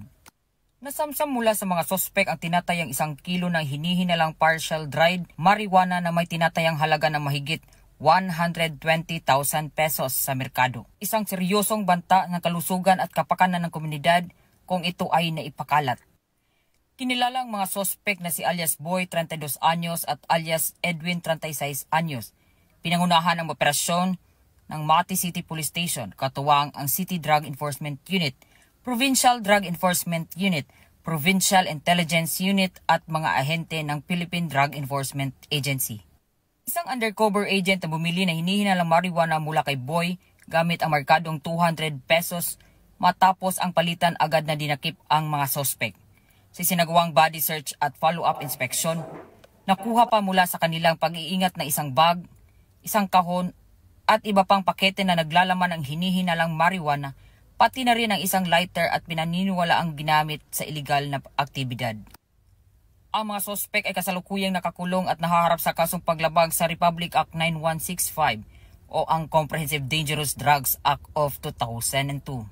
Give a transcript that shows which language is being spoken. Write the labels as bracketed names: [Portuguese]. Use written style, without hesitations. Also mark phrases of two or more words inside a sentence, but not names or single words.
[Filipino] Nasamsam mula sa mga sospek ang tinatayang 1 kilo ng hinihinalang [English] partial dried marijuana [Filipino] na may tinatayang halaga ng mahigit 120,000 pesos sa merkado. Isang seryosong banta ng kalusugan at kapakanan ng komunidad kung ito ay naipakalat. Kinilalang mga sospek na si alias Boy, 32 anyos at alias Edwin, 36 anyos. Pinangunahan ang operasyon ng Mati City Police Station, katuwang ang City Drug Enforcement Unit, Provincial Drug Enforcement Unit, Provincial Intelligence Unit at mga ahente ng Philippine Drug Enforcement Agency. Isang [English] undercover agent [Filipino] na bumili na hinihinalang marijuana mula kay Boy gamit ang markadong 200 pesos matapos ang palitan agad na dinakip ang mga sospek. Sa sinagawang [English] body search [Filipino] at [English] follow-up inspection, [Filipino] nakuha pa mula sa kanilang pag-iingat na isang bag, isang kahon at iba pang pakete na naglalaman ng hinihinalang marijuana, pati na rin ang isang lighter at pinaniniwala ang ginamit sa iligal na aktibidad. Ang mga sospek ay kasalukuyang nakakulong at nahaharap sa kasong paglabag sa Republic Act 9165 o ang Comprehensive Dangerous Drugs Act of 2002.